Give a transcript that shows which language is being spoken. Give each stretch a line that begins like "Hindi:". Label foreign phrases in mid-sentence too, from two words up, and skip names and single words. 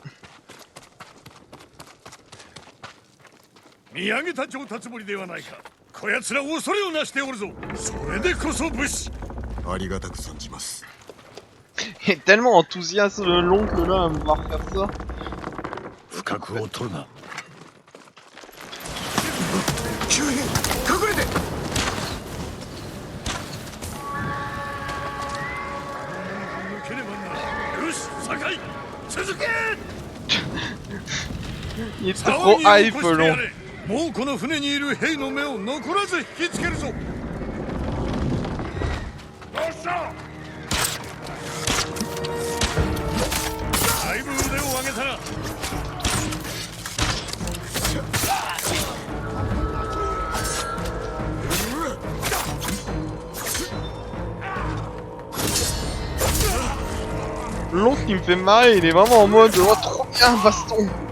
Japanese: 見上げた上達ぶりではないか。こやつら恐れをなしておるぞ。それでこそ武士。ありがたく存じます。
French: Il est tellement enthousiaste l'oncle là à me voir faire ça.
Japanese: 深くを取るな。急変、隠れて。抜けねばな。よし、酒井、続け。
French: Il est trop hype long.
Japanese: もうこの船にいる兵の目を残らず引きつけるぞ。よっしゃ。だいぶ腕を上げたな。
French: L'oncle qui me fait marrer, il est vraiment en mode oh trop bien baston.